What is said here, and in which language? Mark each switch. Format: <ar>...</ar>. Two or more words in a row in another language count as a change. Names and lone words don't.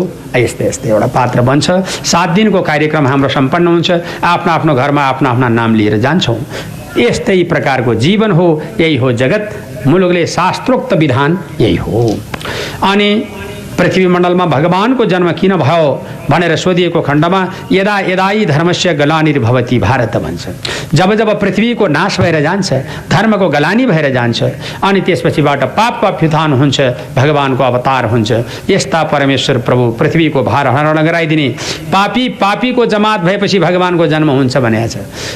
<ne>यस्तै यस्तै एउटा पात्र बन्छ। 7 दिनको कार्यक्रम हाम्रो सम्पन्न हुन्छ। आफ्नो आफ्नो घरमा आफ्ना आफ्ना नाम लिएर जान्छौँ। यस्तै प्रकारको जीवन हो, यही हो जगत। मुलुकले शास्त्रोक्त विधान यही हो। अनि पृथ्वी मण्डलमा भगवानको जन्म किन भयो भनेर सोधिएको खण्डमा</ne> <sa>यदा यदायी धर्मस्य गलानिर्भवति भारत</sa> <ne>भन्छ। जब जब पृथ्वीको नाश भएर जान्छ, धर्मको गलानी भएर जान्छ, अनि त्यसपछिबाट पापको अभ्युत्थान हुन्छ, भगवानको अवतार हुन्छ। यस्ता परमेश्वर प्रभु पृथ्वीको भार हरण गराइदिने पापीको जमात भएपछि भगवानको जन्म हुन्छ भनेको छ।</ne>